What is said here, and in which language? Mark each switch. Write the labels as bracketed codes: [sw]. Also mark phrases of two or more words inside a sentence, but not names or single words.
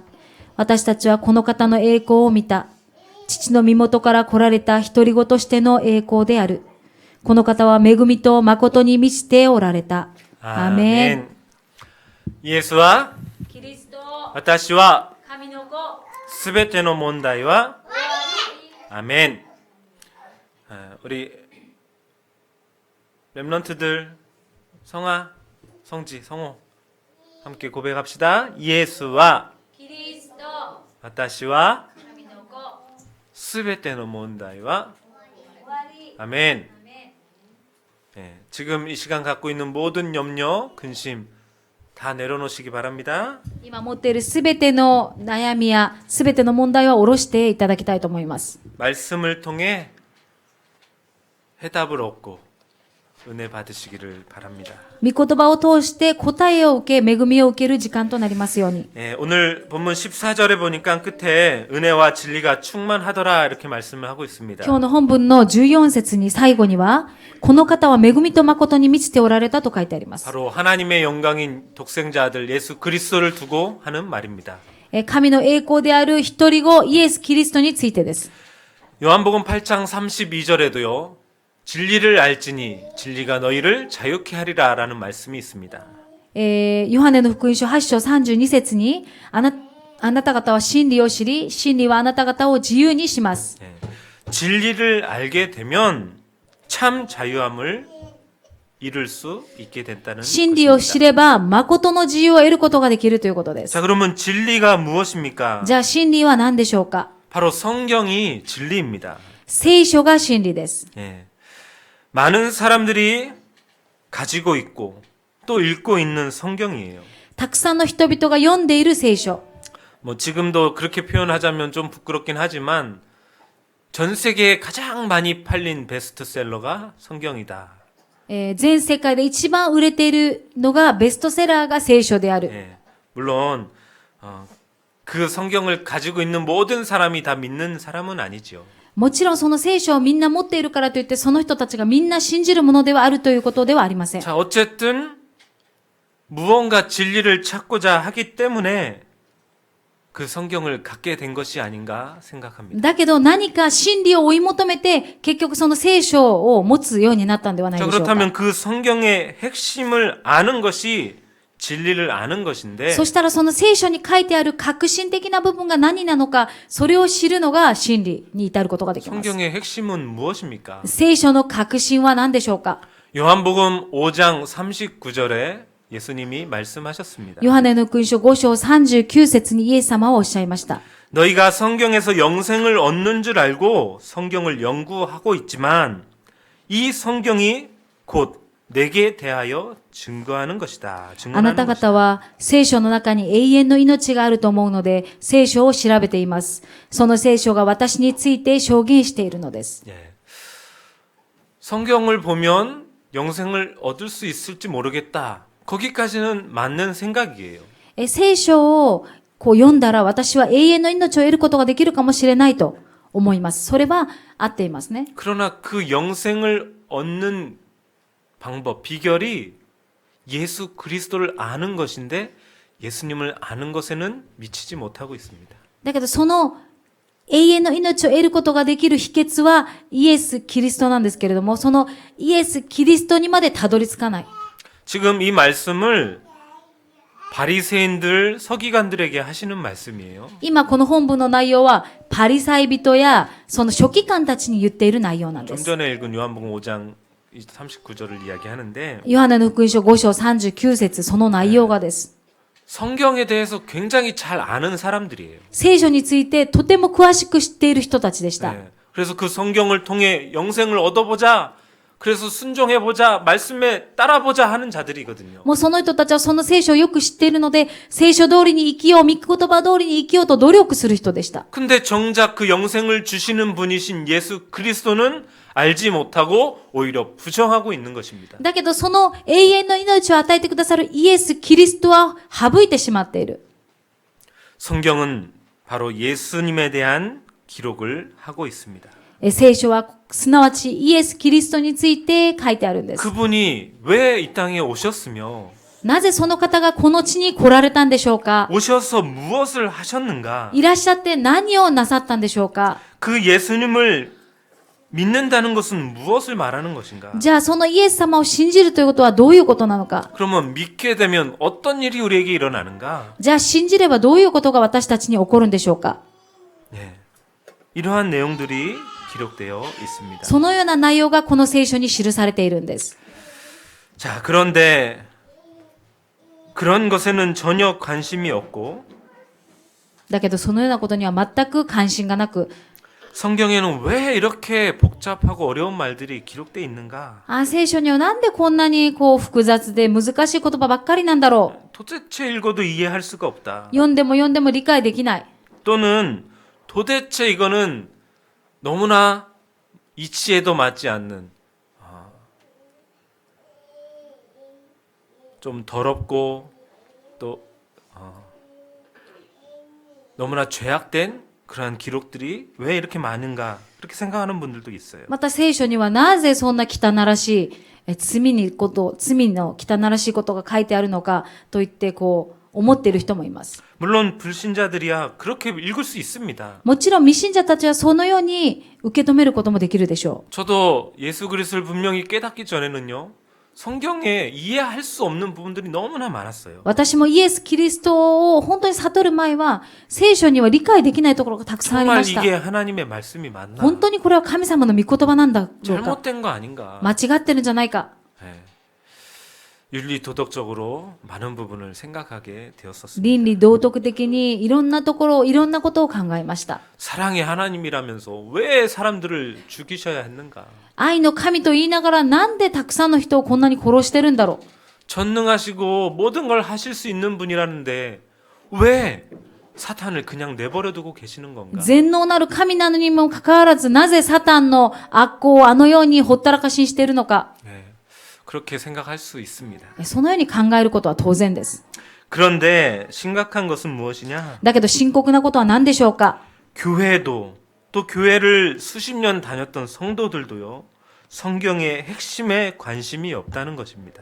[ja] 私たちはこの方の栄光を見た。父の身元から来られた独り子としての栄光である。この方は恵みと誠に満ちておられた。アーメン。イエスはキリスト、私は神の子、すべての問題は 아멘. [ko] 우리 렘넌트들 성아, 성지, 성호 함께 고백합시다. 예수와 [ja] キリスト、私は神の子、すべての問題は終わり。 [ko] 아멘. [ja] アーメン。 [ko] 네, 지금 이 시간 갖고 있는 모든 염려, 근심 다 내려놓으시기 바랍니다. [ja] 今持っているすべての悩みやすべての問題は下ろしていただきたいと思います。 [ko] 말씀을 통해 해답을 얻고 은혜 받으시기를 바랍니다. [ja] 御言葉を通して答えを受け、恵みを受ける時間となりますように。 [ko] 예, 오늘 본문 14절에 보니까 끝에 은혜와 진리가 충만하더라 이렇게 말씀을 하고 있습니다. [ja] 今日の本文の14節に最後には、この方は恵みと誠に満ちておられたと書いてあります。 [ko] 바로 하나님의 영광인 독생자 아들 예수 그리스도를 두고 하는 말입니다. [ja] 神の栄光である一人子イエス・キリストについてです。 [ko] 요한복음 8장 32절에도요. 진리를 알지니 진리가 너희를 자유케 하리라 라는 말씀이 있습니다. [ja] ヨハネの福音書8章32節に、あなた方は真理を知り、真理はあなた方を自由にします。 [ko] 예, 진리를 알게 되면 참 자유함을 이룰 수 있게 된다는 [ja] 真理を知 [ko] 것입니다. [ja] れば、誠の自由を得ることができるということです。 [ko] 자, 그러면 진리가 무엇입니까? [ja] じゃあ真理は何でしょうか？ [ko] 바로 성경이 진리입니다. [ja] 聖書が真理です。 [ko] 예. 많은 사람들이 가지고 있고 또 읽고 있는 성경이에요. [ja] たくさんの人々が読んでいる聖書。 [ko] 뭐 지금도 그렇게 표현하자면 좀 부끄럽긴 하지만 전 세계에 가장 많이 팔린 베스트셀러가 성경이다. [ja] 全世界で一番売れているのがベストセラーが聖書である。 [ko] 예. 물론 그 성경을 가지고 있는 모든 사람이 다 믿는 사람은 아니지요. [ja] もちろんその聖書をみんな持っているからといってその人たちがみんな信じるものではあるということではありません。 [ko] 자, 어쨌든 무언가 진리를 찾고자 하기 때문에 그 성경을 갖게 된 것이 아닌가 생각합니다. [ja] だけど何か真理を追い求めて結局その聖書を持つようになったんではない [ko] 자, [ja] でしょうか。 [ko] 그렇다면 그 성경의 핵심을 아는 것이 진리를 아는 것인데 [ja] そしたらその聖書に書いてある革新的な部分が何なのか、それを知るのが真理に至ることができます。 [ko] 성경의 핵심은 무엇입니까? [ja] 聖書の革新は何でしょうか？ [ko] 요한복음 5장 39절에 예수님이 말씀하셨습니다. [ja] ヨハネの福音書5章39節にイエス様はおっしゃいました。 [ko] 너희가 성경에서 영생을 얻는 줄 알고 성경을 연구하고 있지만 이 성경이 곧 내게 대하여 증거하는 것이다. [ja] あな [ko] 증언하는 [ja] た [ko] 것이다. [ja] 方は聖書の中に永遠の命があると思うので、聖書を調べています。その聖書が私について証言しているのです。 [ko] 예. 성경을 보면 영생을 얻을 수 있을지 모르겠다. 거기까지는 맞는 생각이에요. [ja] 聖書をこう読んだら私は永遠の命を得ることができるかもしれないと思います。それは合っていますね。 [ko] 그러나 그 영생을 얻는 방법, 비결이 예수 그리스도를 아는 것인데 예수님을 아는 것에는 미치지 못하고 있습니다. [ja] だけどその永遠の命を得ることができる秘訣はイエス・キリストなんですけれども、そのイエス・キリストにまでたどり着かない。 [ko] 지금 이 말씀을 바리새인들, 서기관들에게 하시는 말씀이에요. [ja] 今この本文の内容はパリサイ人やその書記官たちに言っている内容なんで [ko] 좀 [ja] す。 [ko] 전에 읽은 요한복음 5장 39절을 이야기하는데 [ja] ヨハネの福音書5章39節その内容がです。 [ko] 성경에 대해서 굉장히 잘 아는 사람들이에요. [ja] 聖書についてとても詳しく知っている人たちでした。 [ko] 네. 그래서 그 성경을 통해 영생을 얻어보자. 그래서 순종해보자. 말씀에 따라보자 하는 자들이거든요. [ja] もうその人たちはその聖書をよく知っているので、聖書通りに生きよう、御言葉通りに生きようと努力する人でした。 [ko] 근데 정작 그 영생을 주시는 분이신 예수 그리스도는 알지 못하고 오히려 부정하고 있는 것입니다. [ja] だけどその永遠の命を与えてくださるイエス・キリストは省いてしまっている。 [ko] 성경은 바로 예수님에 대한 기록을 하고 있습니다. [ja] 聖書はすなわちイエス・キリストについて書いてあるんです。 [ko] 그분이 왜 이 땅에 오셨으며 [ja] なぜその方がこの地に来られたんでしょうか？ [ko] 오셔서 무엇을 하셨는가? [ja] いらっしゃって何をなさったんでしょうか？ [ko] 그 예수님을 믿는다는 것은 무엇을 말하는 것인가? [ja] じゃあそのイエス様を信じるということはどういうことなのか？ [ko] 그러면 믿게 되면 어떤 일이 우리에게 일어나는가? [ja] じゃあ信じればどういうことが私たちに起こるんでしょうか？ [ko] 네. 이러한 내용들이 기록되어 있습니다. [ja] そのような内容がこの聖書に記されているんです。 [ko] 자, 그런데 그런 것에는 전혀 관심이 없고 [ja] だけどそのようなことには全く関心がなく、 [ko] 성경에는 왜 이렇게 복잡하고 어려운 말들이 기록되어 있는가? [ja] 聖書にはなんでこんなにこう複雑で難しい言葉ばっかりなんだろう。 [ko] 도대체 읽어도 이해할 수가 없다. [ja] 読んでも読んでも理解できない。 [ko] 또는 도대체 이거는 너무나 이치에도 맞지 않는 좀 더럽고 또 너무나 죄악된 그러한 기록들이 왜 이렇게 많은가 그렇게 생각하는 분들도 있어요. [ja] また聖書にはなぜそんな汚らしい罪の汚らしいことが書いてあるのかと言ってこう思っている人もいます。 [ko] 물론 불신자들이야 그렇게 읽을 수 있습니다. [ja] もちろん未信者たちはそのように受け止めることもできるでしょう。 [ko] 저도 예수 그리스도를 분명히 깨닫기 전에는요. 성경에 이해할 수 없는 부분들이 너무나 많았어요. [ja] 私もイエス・キリストを本当に悟る前は聖書には理解できないところがたくさんあり [ko] 정말 [ja] ました。 [ko] 이게 하나님의 말씀이 맞나? [ja] 本当にこれは神様の御言葉なんだろうか。 [ko] 잘못된 거 아닌가? [ja] 間違ってるんじゃないか。 [ko] 네. 윤리 도덕적으로 많은 부분을 생각하게 되었었습니다. [ja] 倫理道徳的にいろんなところ、いろんなことを考えました。 [ko] 사랑의 하나님이라면서 왜 사람들을 죽이셔야 했는가? [ja] 愛の神と言いながらなんでたくさんの人をこんなに殺してるんだろう。 [ko] 전능하시고 모든 걸 하실 수 있는 분이라는데 왜 사탄을 그냥 내버려 두고 계시는 건가? [ja] 全能なる神なのにもかかわらず、なぜサタンの悪行をあのようにほったらかしにしているのか。 [ko] 네. 그렇게 생각할 수 있습니다. [ja] そのように考えることは当然です。 [ko] 그런데 심각한 것은 무엇이냐? [ja] だけど深刻なことは何でしょうか。 [ko] 교회도 또 교회를 수십 년 다녔던 성도들도요. 성경의 핵심에 관심이 없다는 것입니다.